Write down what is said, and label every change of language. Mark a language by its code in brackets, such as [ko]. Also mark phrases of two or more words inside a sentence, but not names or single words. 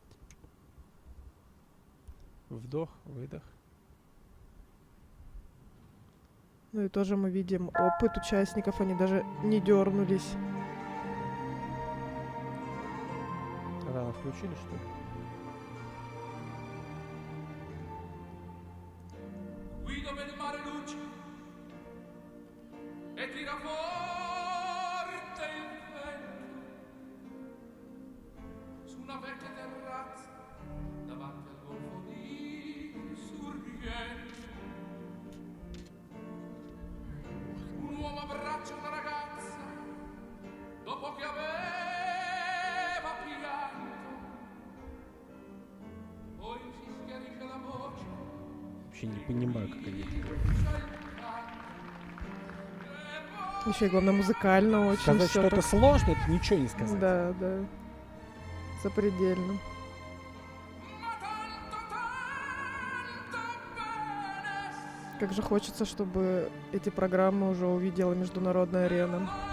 [ru] Вдох, выдох. Ну и тоже мы видим опыт участников, они даже не дернулись. Рано включили, что ли? [it] Guido per il mare luce e tira forte il vento su una vecchia terrazza davanti al golfo di Sorrento. Un uomo abbraccia una ragazza dopo che aveva pianto, poi si schiarisce la voce. [ru] Вообще не понимаю, как они это делают. Еще и главное музыкально очень. Сказать, всё что это так. сложно, это ничего не сказать. Да, да. Запредельно. Как же хочется, чтобы эти программы уже увидела международная арена.